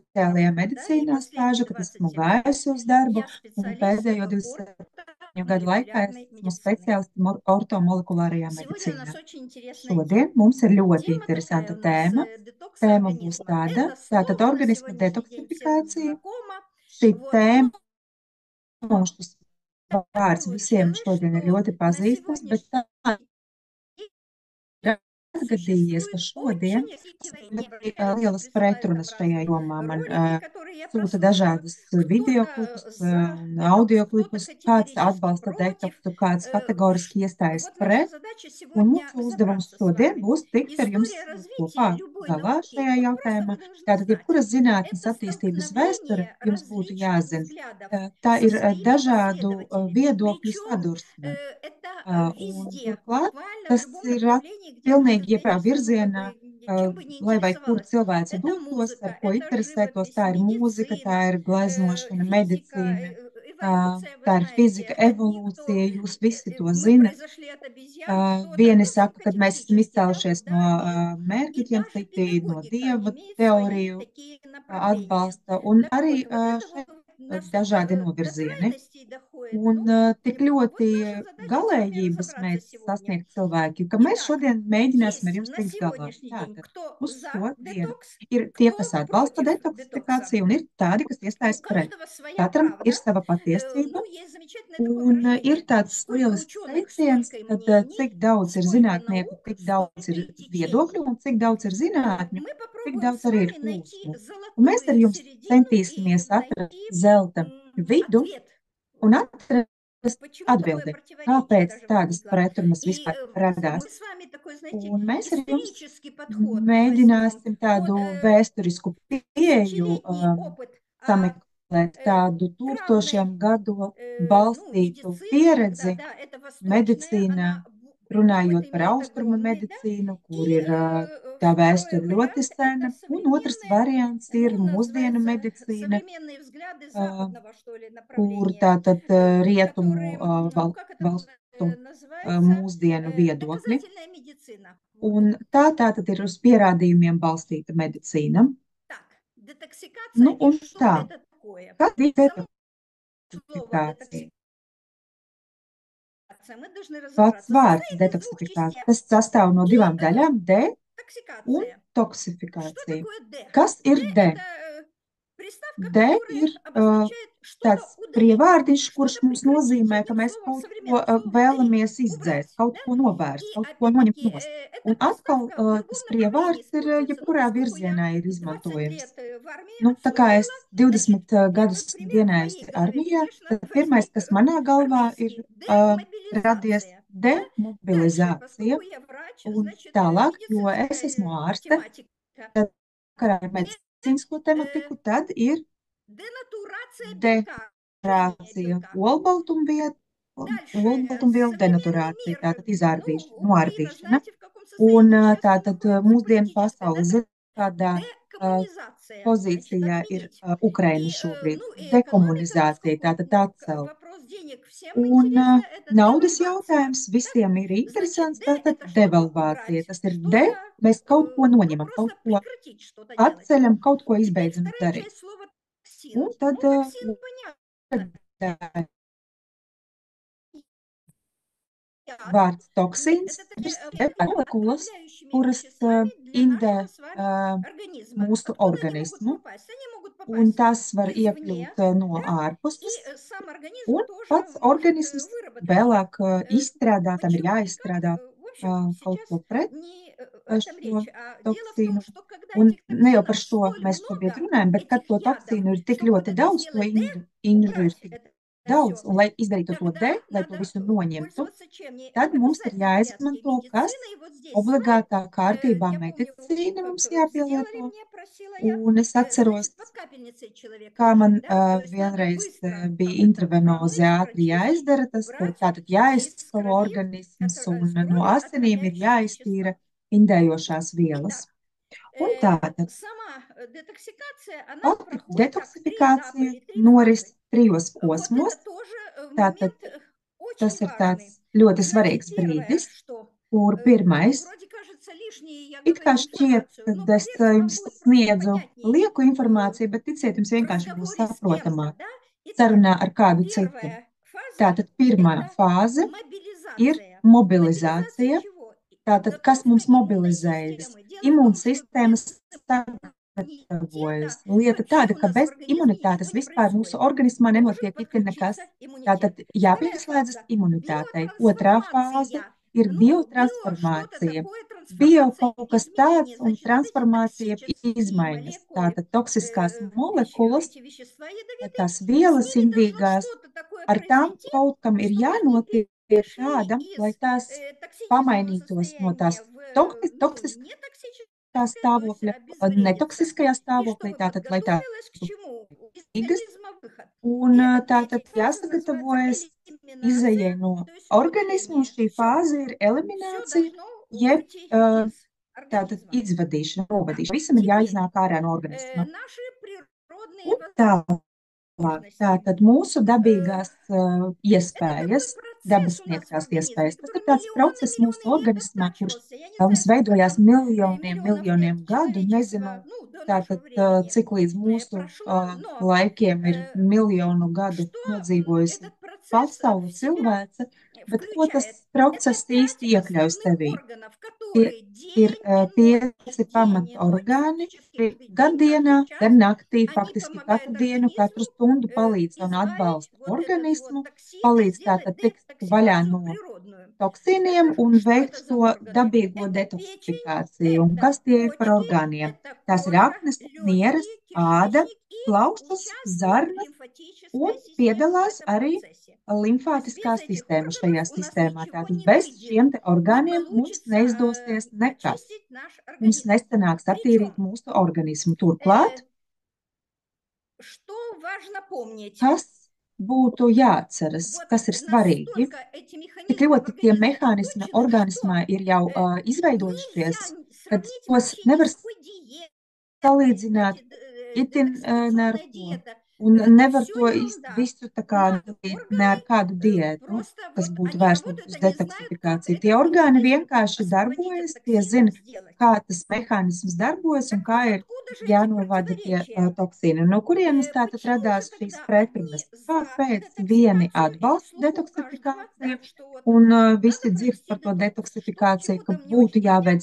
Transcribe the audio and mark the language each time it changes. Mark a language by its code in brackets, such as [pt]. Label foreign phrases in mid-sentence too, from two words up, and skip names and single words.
[lv] sociālajā medicīnā stāžu, kad esmu gājusi uz darbu, [ru] Я [lv] un [ru] специалист [lv] pēdējo [ru] спорта [lv] 27 gadu laikā [ru] молекулярной [lv] esmu [ru] медицины. [lv] speciālists ortomolekulārajā [ru] Сегодня у нас [lv] medicīnā. [ru] очень интересная тема. [lv] Šodien mums ir ļoti [ru] Тема такая [lv] interesanta [ru] у нас [lv] tēma. [ru] детокс [lv] Tēma būs [ru] организма. [lv] tāda, [ru] Это [lv] tātad [ru] слово на [lv] organisma [ru] сегодняшний день всем [lv] detoksifikācija. [ru] знакомо. [lv] Šī [ru] Вот. [lv] tēma [ru] Но [lv] mums šis [ru] так [lv] vārds visiem [ru] получилось, [lv] šodien ir [ru] что [lv] ļoti [ru] на [lv] pazīstams, bet [ru] сегодняшний [lv] tā ir atgadījies, ka [ru] существует [lv] šodien [ru] очень не [lv] ļoti [ru] является, [lv] lielas [ru] присылают нам [lv] pretrunas šajā [ru] разные [lv] jomā. Man [ru] ролики, которые я [lv] sūta [ru] прослушала. [lv] dažādas videoklipus [ru] Кто-то за [lv] un [ru] детокс, кто-то [lv] audioklipus, kāds [ru] категорически [lv] atbalsta [ru] против. [lv] detoksu, kāds kategoriski iestājas [ru] Вот наша [lv] pret. [ru] задача [lv] Un [ru] сегодня [lv] mūsu uzdevums [ru] разобраться с [lv] šodien [ru] вами. [lv] būs tikt ar jums [ru] История развития [lv] kopā [ru] любой [lv] galā [ru] науки, [lv] šajā [ru] вот просто [lv] jautājumā. [ru] вы должны [lv] Tātad, [ru] знать, [lv] jebkuras zinātnes [ru] это [lv] attīstības vēsture [ru] столкновение [lv] jums būtu [ru] различных [lv] jāzina. [ru] взглядов [lv] Tā [ru] со [lv] ir [ru] своими [lv] dažādu [ru] последователями. [lv] viedokļu [ru] Причем [lv] sadursme. [ru] это [lv] Un [ru] везде, [lv] turklāt [ru] буквально в [lv] tas [ru] любом [lv] ir [ru] направлении, где может [lv] pilnīgi jebkurā [ru] быть, [lv] virzienā, [ru] чем бы ни [lv] lai vai kur [ru] интересовалась. [lv] cilvēks [ru] Это [lv] dotos, ar [ru] музыка, [lv] ko [ru] это [lv] interesētos. [ru] живопись, [lv] Tā ir mūzika, tā [ru] медицина, [lv] ir gleznošana, [ru] физика, [lv] medicīna, [ru] эволюция. Вы [lv] tā ir fizika, [ru] знаете, одни, кто [lv] evolūcija, jūs visi to [ru] мы [lv] zinat. [ru] произошли от обезьян, кто-то [lv] Vieni [ru] ну, [lv] saka, ka mēs esam [ru] категорически [lv] izcēlušies no [ru] да, нет. И [lv] mērkuļiem, [ru] даже [lv] citi no [ru] педагогика [lv] dieva [ru] имеет свои [lv] teoriju [ru] такие направления. [lv] atbalsta, un [ru] Так [lv] arī [ru] вот это вот [lv] šeit [ru] настолько [lv] dažādi [ru] до [lv] novirzieni. [ru] крайностей доходит. [lv] Un [ru] Ну, [lv] tik [ru] вот [lv] ļoti [ru] наша задача с вами [lv] galējības [ru] разобраться [lv] mēdz [ru] сегодня. [lv] sasniegt cilvēki, ka mēs [ru] Итак, [lv] šodien mēģināsim ar [ru] есть [lv] jums [ru] на [lv] tikt galā. [ru] сегодняшний день [lv] Tātad [ru] кто [lv] uz [ru] за [lv] šodienu [ru] детокс, [lv] ir tie, kas [ru] кто [lv] atbalsta [ru] против детокса. [lv] detoksifikāciju, un ir tādi, kas [ru] У [lv] iestājas pret. [ru] каждого своя [lv] Katram ir [ru] правда. [lv] sava patiesība, [ru] Ну, есть замечательное такое [lv] un ir [ru] выражение. [lv] tāds [ru] Сколько [lv] lielisks [ru] ученых, [lv] teiciens, [ru] столько и [lv] kad [ru] мнений, [lv] cik daudz ir [ru] сколько [lv] zinātnieku, [ru] наук, [lv] tik daudz [ru] столько [lv] ir [ru] и течений. [lv] viedokļu, un cik daudz ir zinātņu, [ru] Мы [lv] tik [ru] попробуем [lv] daudz [ru] с [lv] arī ir [ru] вами найти [lv] plūsmu. Un mēs ar [ru] золотую [lv] jums [ru] середину и [lv] centīsimies atrast [ru] найти [lv] zelta vidu [ru] ответ, [lv] un atrast [ru] почему такое [lv] atbildi, [ru] противоречие [lv] kāpēc [ru] даже [lv] tādas [ru] возникло. [lv] pretrunas [ru] И [lv] vispār radās. [ru] мы с вами такой, знаете, [lv] Un mēs ar jums [ru] исторический подход возьмем [lv] mēģināsim tādu [ru] под [lv] vēsturisku pieeju [ru] тысячелетний опыт [lv] sameklēt tādu [ru] травной, [lv] tūkstošiem gadu [ru] ну, [lv] balstītu [ru] медицины, [lv] pieredzi [ru] да, это восточная, [lv] medicīnā, [ru] она опыт [lv] runājot par [ru] имеет [lv] austrumu [ru] огромный, да, [lv] medicīnu, [ru] и [lv] kur ir tā [ru] второй [lv] vēsture ļoti [ru] вариант– это [lv] sena, un otrs [ru] современные, [lv] variants ir [ru] ну, [lv] mūsdienu [ru] называется [lv] medicīna, [ru] современные взгляды ā, западного, что ли, [lv] kur [ru] направления, [lv] tātad rietumu [ru] которые, ну, как это [lv] valstu [ru] называется, [lv] mūsdienu viedokļi. [ru] доказательная медицина. Вот. [lv] Un tā tātad ir uz pierādījumiem balstīta medicīna. [ru] Так, детоксикация [lv] Nu, [ru] и [lv] un [ru] что [lv] tā, [ru] это такое? [lv] kas ir [ru] Само слово [lv] detoksifikācija? [ru] детоксикация мы должны [lv] Pats [ru] разобраться. [lv] vārds [ru] Состоит из двух [lv] detoksifikācija, [ru] частей. [lv] tas sastāv no divām daļām - de un [ru] Токсикация. Что [lv] toksifikācija. [ru] такое Д? [lv] Kas [ru] Д– [lv] ir de? [ru] это приставка, [lv] De [ru] которая [lv] ir [ru] обозначает что-то [lv] tāds [ru] удалить, [lv] prievārdiņš, kurš [ru] что-то [lv] mums [ru] прекратить. [lv] nozīmē, ka [ru] Одним [lv] mēs [ru] словом, [lv] kaut ko [ru] современным словом удалить, [lv] vēlamies izdzēst, [ru] убрать. [lv] kaut [ru] Да? [lv] ko novērst, [ru] И [lv] kaut ko noņemt [ru] опять-таки [lv] nost. [ru] эта [lv] Un atkal [ru] приставка в любом [lv] tas [ru] направлении [lv] prievārds ir [ru] используется. Ну, [lv] jebkurā [ru] поскольку я [lv] virzienā ir [ru] 20 [lv] izmantojams. [ru] лет в армии [lv] Nu, tā kā es [ru] отслужила, значит, [lv] 20 gadus [ru] первый [lv] esmu [ru] пример в моей [lv] dienējusi [ru] голове, [lv] armijā, [ru] конечно, [lv] tad pirmais, [ru] возник [lv] kas manā galvā ir [ru] армейский. [lv] radies [ru] Демобилизация. Да? Дальше, [lv] demobilizācija. [ru] поскольку я врач, [lv] Un [ru] значит, [lv] tālāk, jo es esmu [ru] медицинская [lv] ārste, [ru] тематика. [lv] tad karā ar medicīnisko tematiku, tad ir [ru] Денатурация белка, [lv] denaturācija, [ru] белка. Дальше, [lv] olbaltumvielu [ru] современный [lv] denaturācija, [ru] мир, [lv] tātad [ru] ну, [lv] izārdīšana, [ru] Украина, [lv] noārdīšana. [ru] знаете, в каком [lv] Un [ru] состоянии сейчас [lv] tātad [ru] находится [lv] mūsdienu [ru] политическое, да? [lv] pasaule kādā [ru] Декоммунизация, значит, [lv] pozīcijā ir [ru] отменить. [lv] Ukraina [ru] И, [lv] šobrīd. [ru] ну, и экономика, [lv] Dekomunizācija, [ru] поскольку [lv] tātad [ru] ну, [lv] atcelt. [ru] вопрос денег всем [lv] Un [ru] интересно, это [lv] naudas [ru] девальвация. [lv] jautājums visiem ir [ru] Значит, [lv] interesants, [ru] Д– [lv] tātad [ru] это что-то [lv] devalvācija. [ru] убрать, [lv] Tas ir de, [ru] что-то, [lv] mēs kaut ko [ru] ну, [lv] noņemam, kaut [ru] просто [lv] ko [ru] прекратить что-то делать. [lv] atceļam, kaut ko [ru] Теперь [lv] izbeidzam [ru] вторая [lv] darīt. [ru] часть слова [lv] Un [ru] токсин. [lv] tad [ru] Ну, токсин понятно. [lv] Vārds toksīns [ru] Это такие [lv] ir molekulas, [ru] отравляющими [lv] kuras [ru] веществами для [lv] indē [ru] нашего с вами организма. [lv] mūsu [ru] Откуда они могут [lv] organismu, [ru] попасть? Они могут [lv] un [ru] попасть [lv] tas var [ru] извне, [lv] iekļūt no [ru] да, и [lv] ārpuses, [ru] сам организм [lv] un [ru] тоже [lv] pats [ru] может [lv] organisms [ru] выработать. [lv] vēlāk izstrādā, tam ir [ru] Почему и как? [lv] jāizstrādā [ru] В общем, [lv] kaut [ru] сейчас [lv] ko pret [ru] не о этом [lv] šo [ru] речь, а дело в том, [lv] toksīnu. [ru] что когда [lv] Un [ru] этих [lv] ne jau par [ru] токсинов [lv] šo [ru] столь [lv] mēs šobrīd [ru] много, [lv] runājam, bet kad [ru] этих [lv] to [ru] ядов, [lv] toksīnu ir tik [ru] чтобы вот [lv] ļoti [ru] это [lv] daudz, to [ru] сделать Д, [lv] inžu ir [ru] убрать [lv] tik [ru] это [lv] daudz, [ru] все, [lv] un lai izdarītu to [ru] тогда [lv] D, lai to [ru] надо [lv] visu noņemtu, [ru] пользоваться чем? Не [lv] tad [ru] в [lv] mums ir [ru] обязательном порядке [lv] jāizmanto, kas [ru] медицина. И вот здесь слайд, [lv] obligātā kārtībā [ru] я помню, [lv] medicīna [ru] как [lv] mums [ru] сделали [lv] jāpielieto. [ru] мне, просила я, [lv] Un es atceros, [ru] значит, под капельницей человека [lv] kā [ru] лежит, [lv] man [ru] да, то есть надо [lv] vienreiz [ru] быстро [lv] bija [ru] это [lv] intravenoze [ru] промыть, [lv] ātri [ru] прочистить, [lv] jāizdara tas, tad [ru] убрать, [lv] tātad [ru] и из [lv] jāizskalo [ru] крови, [lv] organisms un [ru] с [lv] no [ru] крови [lv] asinīm ir [ru] отравляющие [lv] jāiztīra [ru] вещества. [lv] indējošās vielas. [ru] Итак, [lv] Un tātad [ru] сама детоксикация, она [lv] pati [ru] проходит так, три этапа [lv] detoksifikācija [ru] или три [lv] noris [ru] фазы. [lv] trijos [ru] Вот это [lv] posmos. [ru] тоже [lv] Tātad [ru] момент очень [lv] tas ir tāds [ru] важный. [lv] ļoti [ru] Значит, [lv] svarīgs [ru] первое, [lv] brīdis, [ru] что [lv] kur pirmais [ru] вроде кажется Излишне я [lv] It kā [ru] говорю [lv] šķiet, [ru] информацию, но [lv] kad es [ru] поверьте, вам [lv] jums [ru] будет просто [lv] sniedzu [ru] понятнее [lv] lieku э, informāciju, bet ticiet, jums [ru] в [lv] vienkārši būs [ru] разговоре с кем-то, [lv] saprotamāk [ru] да? Итак, [lv] sarunā ar kādu citu. [ru] первая фаза– [lv] Tātad pirmā [ru] это [lv] fāze ir [ru] мобилизация. Мобилизация [lv] mobilizācija. [ru] чего? [lv] Tātad, kas [ru] Готовка [lv] mums [ru] иммунной [lv] mobilizējas? [ru] системы. Дело в том, что [lv] Imūnsistēma [ru] без [lv] sagatavojas. [ru] иммунитета [lv] Lieta [ru] вообще [lv] tāda, [ru] у [lv] ka [ru] нас в [lv] bez [ru] организме [lv] imunitātes [ru] ничего не [lv] vispār mūsu [ru] происходит. [lv] organismā [ru] Должен [lv] nenotiek itin nekas. [ru] подключиться иммунитет. [lv] Tātad [ru] Вторая [lv] jāpieslēdzas [ru] фаза– [lv] imunitātei. Otrā fāze [ru] биотрансформация. [lv] ir [ru] Ну, био что-то [lv] biotransformācija. [ru] такое, [lv] Bio [ru] трансформация, [lv] kaut kas tāds [ru] изменения. [lv] un [ru] Значит, вот эти [lv] transformācija [ru] токсические [lv] izmaiņas. [ru] молекулы, [lv] Tātad toksiskās molekulas, [ru] эти вещества ядовитые, [lv] tās [ru] с [lv] vielas [ru] ними должно [lv] indīgās, [ru] что-то такое [lv] ar tām [ru] произойти, [lv] kaut kam ir [ru] чтобы они [lv] jānotiek [ru] перешли [lv] tādam, lai [ru] из [lv] tās [ru] токсического [lv] pamainītos no tās [ru] состояния в ну, нетоксическое, то есть [lv] stāvokļa [ru] обезвредиться. [lv] netoksiskajā [ru] И [lv] stāvoklī, [ru] чтобы [lv] tātad, lai tās [ru] подготовилась к чему? Из [lv] Rīgas, [ru] организма выход. [lv] un [ru] И эта [lv] tātad [ru] третья фаза называется [lv] jāsagatavojas izējai [ru] элиминация, [lv] no [ru] то есть [lv] organisma, un [ru] удаление. [lv] šī [ru] Все, [lv] fāze ir [ru] все [lv] eliminācija, [ru] должно [lv] jeb [ru] выйти из [lv] tātad [ru] организма. [lv] izvadīšana, novadīšana. Visam ir [ru] Теперь [lv] jāiznāk ārā no organisma. [ru] наши природные [lv] Un tālāk, [ru] возможности. [lv] tātad mūsu dabīgās [ru] Это [lv] iespējas, [ru] такой [lv] dabas [ru] процесс у нас в [lv] sniegtās [ru] организме, [lv] iespējas. Tas [ru] который [lv] ir tāds process mūsu [ru] миллионы лет [lv] organismā, kurš [ru] оттачивался. Я не [lv] mums [ru] знаю, skолько [lv] veidojās [ru] там миллионов лет [lv] miljoniem gadu. Nezinu, [ru] человечества, ну, до нашего [lv] tātad, [ru] времени [lv] cik līdz mūsu [ru] прошло, но [lv] laikiem ir miljonu gadu [ru] что [lv] nodzīvojusi [ru] этот процесс [lv] pasaule, [ru] в себя [lv] cilvēce, bet ko tas [ru] включает? Это [lv] process [ru] 5 [lv] īsti iekļauj [ru] основных [lv] sevī? [ru] органов, [lv] Tie [ru] которые [lv] ir [ru] день и ночь, [lv] 5 [ru] день и ночь, [lv] pamatorgāni, [ru] практически [lv] kuri [ru] каждый [lv] gan [ru] день, [lv] dienā, [ru] каждый час, [lv] gan naktī, [ru] они [lv] faktiski katru [ru] помогают [lv] dienu, katru [ru] организму [lv] stundu palīdz un [ru] избавить [lv] atbalsta [ru] вот этот вот [lv] organismu, [ru] токсин, [lv] palīdz [ru] сделать [lv] tātad tikt vaļā [ru] детоксикацию [lv] no [ru] природную. [lv] toksīniem [ru] Это [lv] un [ru] что это [lv] veikt [ru] за [lv] to [ru] органы? [lv] dabīgo [ru] Это печень, [lv] detoksifikāciju. Un [ru] это [lv] kas tie ir par [ru] почки, [lv] orgāniem? [ru] это [lv] Tās ir [ru] кожа, [lv] aknas, nieres, [ru] легкие, [lv] āda, [ru] кишечник и [lv] plaušas, [ru] участвует [lv] zarnas un [ru] лимфатическая система в [lv] piedalās [ru] этом [lv] arī [ru] процессе. То есть без [lv] limfātiskā [ru] этих [lv] sistēma šajā [ru] органов у нас [lv] sistēmā. [ru] ничего [lv] Tātad [ru] не [lv] bez [ru] выйдет, [lv] šiem te [ru] не [lv] orgāniem mums [ru] получится [lv] neizdosies nekas. [ru] очистить наш [lv] Mums [ru] организм. [lv] nesanāks attīrīt [ru] Причем, [lv] mūsu organismu. Turklāt, [ru] что важно помнить? [lv] kas būtu jāatceras, [ru] Вот [lv] kas ir svarīgi? [ru] настолько эти [lv] Tik [ru] механизмы в [lv] ļoti tie [ru] организме [lv] mehānismi [ru] закончены, [lv] organismā [ru] что [lv] ir jau [ru] нельзя [lv] izveidojušies, kad [ru] сравнить [lv] tos [ru] вообще ни [lv] nevar [ru] с какой диетой. [lv] salīdzināt [ru] Знаете, [lv] itin ne ar [ru] детоксикационная [lv] ko. [ru] диета– [lv] Un [ru] это [lv] nevar [ru] все [lv] to [ru] ерунда. [lv] visu tā kā [ru] На [lv] dalīt ne [ru] органы [lv] ar kādu diētu, [ru] просто [lv] kas [ru] вот [lv] būtu [ru] они [lv] vērsta [ru] работают, [lv] uz [ru] они знают, как [lv] detoksifikāciju. Tie [ru] этот [lv] orgāni [ru] организм [lv] vienkārši [ru] освободить от [lv] darbojas, tie [ru] токсинов [lv] zina, [ru] сделать. [lv] kā tas mehānisms darbojas un [ru] Так [lv] kā [ru] вот, [lv] ir [ru] откуда же эти [lv] jānovada tie [ru] противоречия? [lv] toksīni. No kurienes tātad [ru] Почему же [lv] radās šīs [ru] тогда одни [lv] pretrunas? [ru] за [lv] Kāpēc vieni [ru] детоксикацию и на [lv] atbalsta [ru] слуху у каждого, да, [lv] detoksifikāciju [ru] что вот [lv] un [ru] надо [lv] visi dzird [ru] провести [lv] par to [ru] детокс, что [lv] detoksifikāciju, ka [ru] почему-то мне [lv] būtu [ru] очень [lv] jāveic